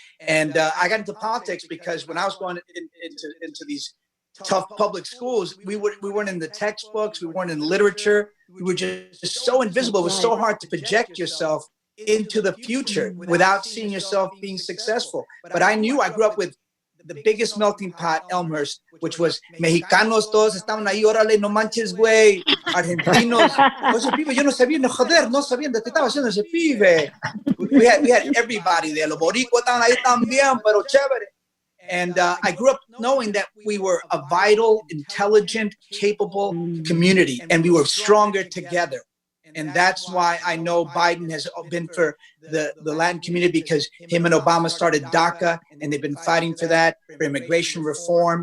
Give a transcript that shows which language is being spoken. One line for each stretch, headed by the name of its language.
English: And I got into politics because when I was going into these tough public schools, we weren't in the textbooks, we weren't in literature, we were just so invisible. It was so hard to project yourself into the future without seeing yourself being successful. But I knew, I grew up with the biggest melting pot, Elmhurst, which was
Spanish: Mexicanos, todos estaban ahí, órale, no manches, güey. Argentinos, oye, pibe, yo no sabía, no joder, no sabían de qué estaba haciendo ese pibe.
English: We had everybody there.
Spanish: Los boricuas estaban ahí también, pero chévere.
English: And I grew up knowing that we were a vital, intelligent, capable community, and we were stronger together. And that's why I know Biden has been for the Latin community, because him and Obama started DACA, and they've been fighting for that, for immigration reform.